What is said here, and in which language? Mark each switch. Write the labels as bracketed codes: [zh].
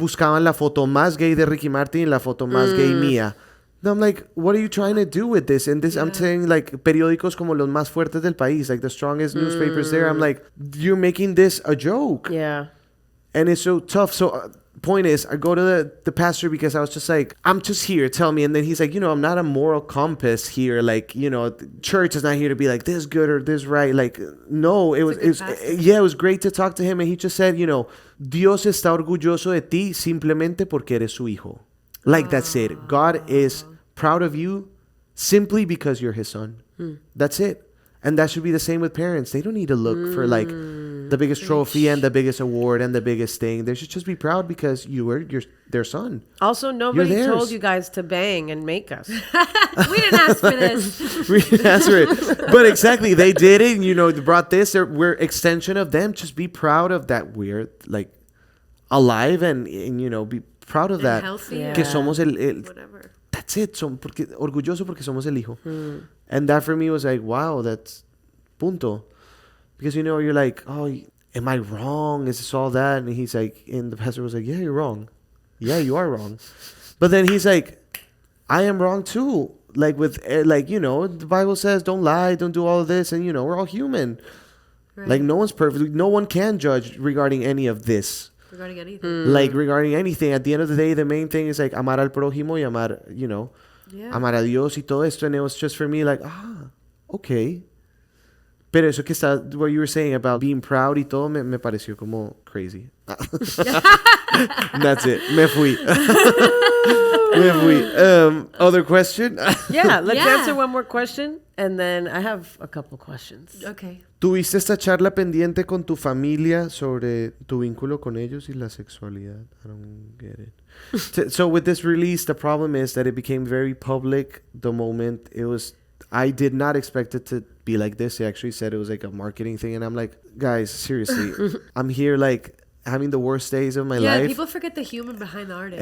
[es] Buscaban la foto más gay de Ricky Martin y la foto más gay mía. [en] And I'm like, what are you trying to do with this? And this, I'm saying, like, [es] periódicos como los más fuertes del país, [en] like the strongest newspapers there. I'm like, you're making this a joke. Yeah. And it's so tough. So, point is, I go to the pastor because I was just like, I'm just here, tell me. And then he's like, you know, I'm not a moral compass here. Like, you know, the church is not here to be like, this good or this right. Like, no, it was great to talk to him. And he just said, you know, [es] Dios está orgulloso de ti simplemente porque eres su hijo. [en] Like, that's it. God is proud of you simply because you're his son. That's it. And that should be the same with parents. They don't need to look for like the biggest trophy and the biggest award and the biggest thing. They should just be proud because you were their son. Also, nobody You're told theirs. you guys to bang and make us. We didn't ask for this. That's right. But exactly, they did it. And, you know, they brought this. We're extension of them. Just be proud of that. We're like alive and you know, be proud of that. Healthy. Yeah. [es] Que somos el [en] Whatever. that's it. [es] Orgulloso porque somos el hijo. [en] And that for me was like, wow, that's punto. Because, you know, you're like, oh, am I wrong? Is this all that? And he's like, and the pastor was like, yeah, you're wrong. Yeah, you are wrong. But then he's like, I am wrong too. Like with, like, you know, the Bible says don't lie, don't do all of this. And, you know, we're all human. Right. Like, no one's perfect. No one can judge regarding any of this. Regarding anything. Like, regarding anything. At the end of the day, the main thing is, like, [es] amar al prójimo y amar, [en] you know, [es] amar a Dios y todo esto. [en] And it was just for me, like, okay. [es] Pero eso que está, [en] what you were saying about being proud [es] y todo, me pareció como crazy. [en] That's it. [es] Me fui. Me fui. [en] Other question? Yeah, let's Yeah. answer one more question, and then I have a couple questions. Okay. [es] ¿Tuviste esta charla pendiente con tu familia sobre tu vínculo con ellos y la sexualidad? [en] I don't get it. So with this release, the problem is that it became very public the moment it was. I did not expect it to be like this. They actually said it was like a marketing thing. And I'm like, guys, seriously, I'm here like having the worst days of my life. Yeah, people forget the human behind the artist.